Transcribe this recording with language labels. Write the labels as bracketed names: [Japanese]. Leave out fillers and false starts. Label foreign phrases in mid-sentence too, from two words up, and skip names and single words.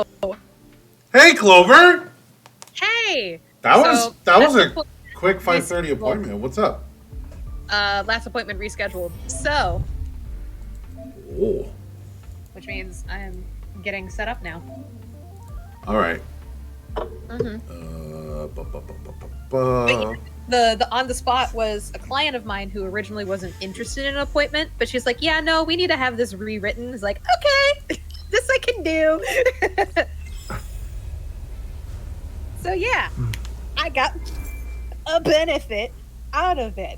[English] Hey, Clover! Hey. That was a appointment quick 5:30 rescheduled. appointment. What's up? Last appointment rescheduled. So, Oh. which means I'm getting set up now. All right. Mm-hmm. Ba, ba, ba, ba, ba, ba. The on the spot was a client of mine who originally wasn't interested in an appointment, but she's like, "Yeah, no, we need to have this rewritten." It's like, okay, this I can do. So yeah, I got a benefit out of it.